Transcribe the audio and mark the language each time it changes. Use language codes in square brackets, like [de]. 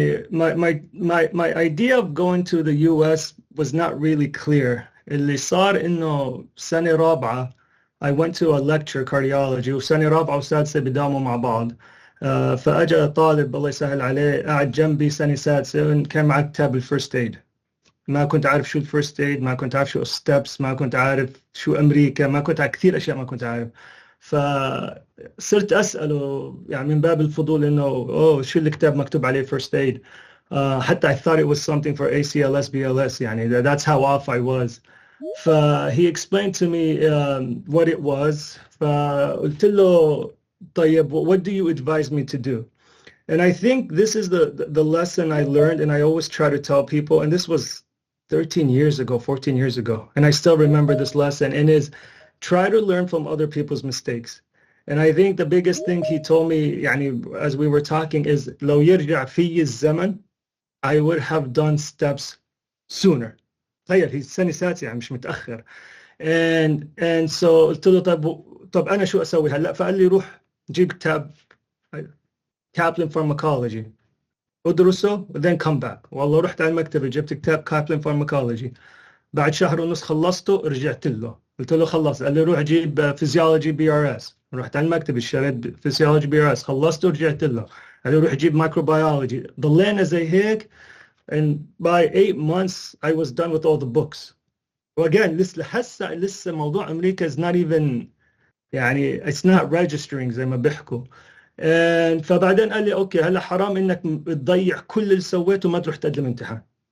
[en] My idea of going to the US was not really clear. [ar] اللي صار إنه سنة رابعة [en] I went to a lecture cardiology, [ar] وسنة رابعة وسادسة بداموا مع بعض. فأجا طالب الله يسهل عليه قاعد جنبي سنة سادسة كان معاه كتاب الفيرست ايد. ما كنت عارف شو الفيرست ايد، ما كنت عارف شو ستيبس، ما كنت عارف شو أمريكا، ما كنت عارف كثير أشياء ما كنت عارف. فصرت أسأله يعني من باب الفضول إنه شو الكتاب مكتوب عليه first aid. [en] حتى I thought it was something for ACLS, BLS يعني that's how off I was. He explained to me what it was. [ar] فقلت له طيب [en] what do you advise me to do? And I think this is the lesson I learned, and I always try to tell people, and this was 13 years ago, 14 years ago, and I still remember this lesson, and is try to learn from other people's mistakes. And I think the biggest thing he told me, as we were talking, is [ar] لو يرجع في الزمن, [en] I would have done steps sooner. [ar] تخيل هي السنة السادسة يعني مش متأخر. [en] And so [ar] قلت له طب أنا شو أسوي هلا؟ فقال لي روح جيب كتاب Kaplan Pharmacology ادرسه [en] then come back. [ar] والله رحت على المكتبة جبت كتاب Kaplan Pharmacology. بعد شهر ونص خلصته رجعت له قلت له خلص. قال لي روح جيب Physiology BRS. رحت على المكتب اشتريت Physiology BRS خلصته ورجعت له. قال لي روح جيب Microbiology. ضلينا زي هيك, [en] and by 8 months I was done with all the books. Again, [ar] لسه موضوع أمريكا [en] is not even يعني it's not registering [ar] زي ما بيحكوا. فبعدين قال لي اوكي هلا حرام انك تضيع كل اللي سويته وما تروح تقدم امتحان.